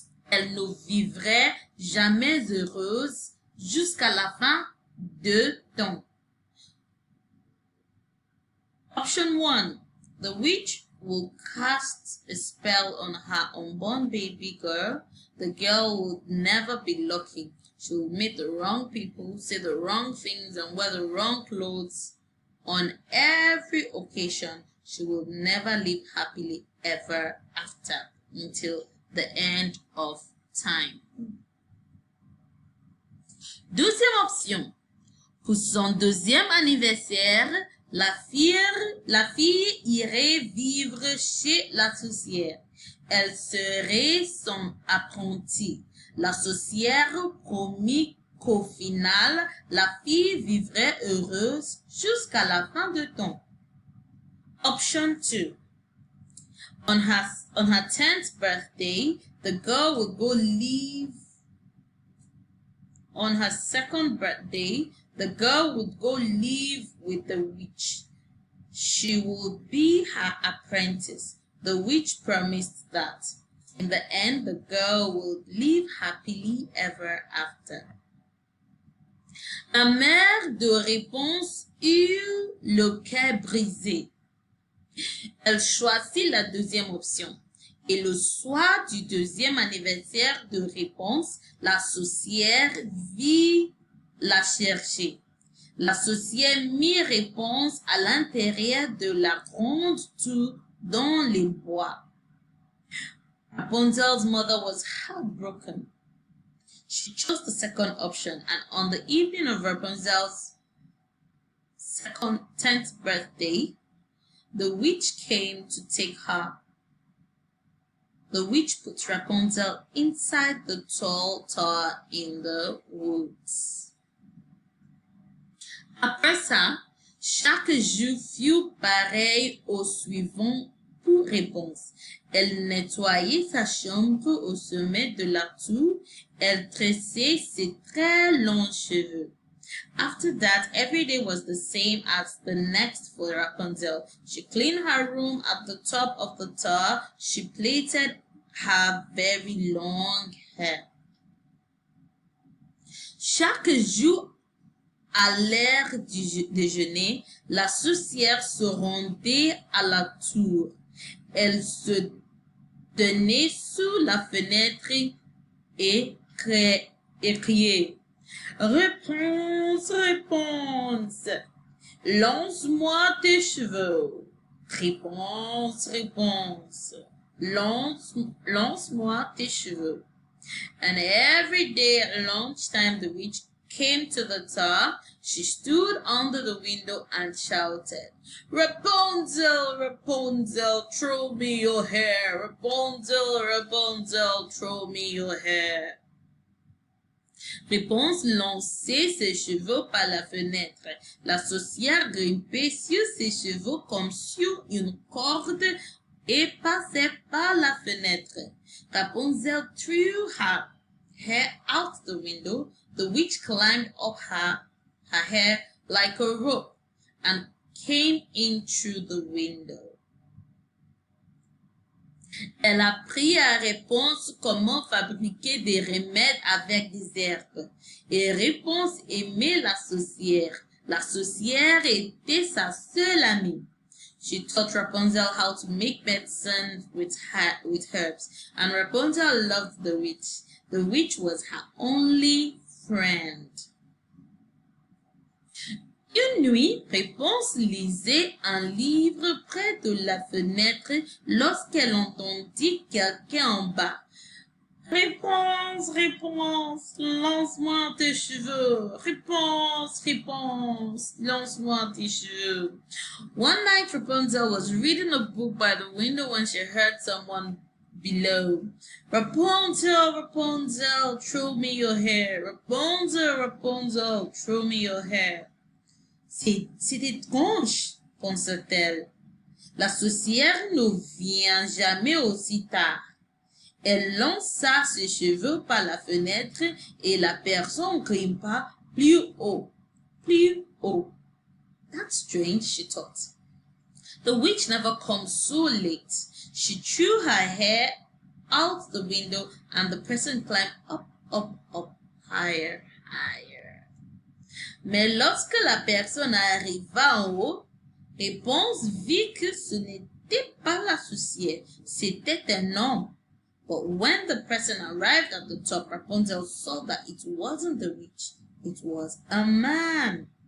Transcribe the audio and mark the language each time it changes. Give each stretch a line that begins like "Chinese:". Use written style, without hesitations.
French: Elle ne vivrait jamais heureuse jusqu'à la fin de temps.
English: Option 1. The witch will cast a spell on her unborn baby girl. The girl will never be lucky. She will meet the wrong people, say the wrong things, and wear the wrong clothes. On every occasion, she will never live happily ever after until the end of time.
French: Deuxième option. Pour son deuxième anniversaire, la fille irait vivre chez la sorcière. Elle serait son apprentie. La sorcière promit qu'au final, la fille vivrait heureuse jusqu'à la fin du temps.
English: Option 2. On her 10th birthday, the girl would go live. On her 2nd birthday, the girl would go live with the witch. She would be her apprentice. The witch promised that. In the end, the girl would live happily ever after.
French: La mère de réponse eut le cœur brisé. Elle choisit la deuxième option. Et le soir du 2e anniversaire de réponse, la sorcière vit la chercher. La sorcière mit réponse à l'intérieur de la grande tour dans les bois.
English: Rapunzel's mother was heartbroken. She chose the second option, and on the evening of Rapunzel's 10th birthday, the witch came to take her. The witch put Rapunzel inside the tall tower in the woods.
French: Après ça, chaque jour fut pareil au suivant pour réponse. Elle nettoyait sa chambre au sommet de la tour. Elle tressait ses très longs cheveux.
English: After that, every day was the same as the next for Rapunzel. She cleaned her room at the top of the tower. She plaited her very long hair.
French: Chaque jour, à l'heure du déjeuner, la sorcière se rendait à la tour. Elle se tenait sous la fenêtre et criait. Réponse, réponse. Lance-moi tes cheveux. Réponse, réponse. Lance-moi tes cheveux.
English: And every day at lunchtime, the witch came to the tower. She stood under the window and shouted, Rapunzel, Rapunzel, throw me your hair. Rapunzel, Rapunzel, throw me your hair.
French: Réponse lançait ses cheveux par la fenêtre. La sorcière grimpait sur ses cheveux comme sur une corde et passait par la fenêtre.
English: Rapunzel threw her hair out the window. The witch climbed up her hair like a rope and came in through the window.
French: Elle apprit à Réponse comment fabriquer des remèdes avec des herbes. Et Réponse aimait la sorcière. La sorcière était sa seule amie.
English: She taught Rapunzel how to make medicine with herbs, and Rapunzel loved the witch. The witch was her only friend.
French: Une nuit, Réponse lisait un livre près de la fenêtre lorsqu'elle entendit quelqu'un en bas. Réponse, réponse, lance-moi tes cheveux. Réponse, réponse, lance-moi tes cheveux.
English: One night, Rapunzel was reading a book by the window when she heard someone below. Rapunzel, Rapunzel, throw me your hair. Rapunzel, Rapunzel, throw me your hair.
French: C'est étrange, pensa-t-elle. La sorcière ne vient jamais aussi tard. Elle lança ses cheveux par la fenêtre et la personne grimpa plus haut, plus haut.
English: That's strange, she thought. The witch never comes so late. She threw her hair out the window and the person climbed up, up, up, higher, higher.
French: Mais lorsque la personne arriva en haut, Réponse vit que ce n'était pas la sorcière, c'était un homme.
English: But when the person arrived at the top, Rapunzel saw that it wasn't the witch, it was a man.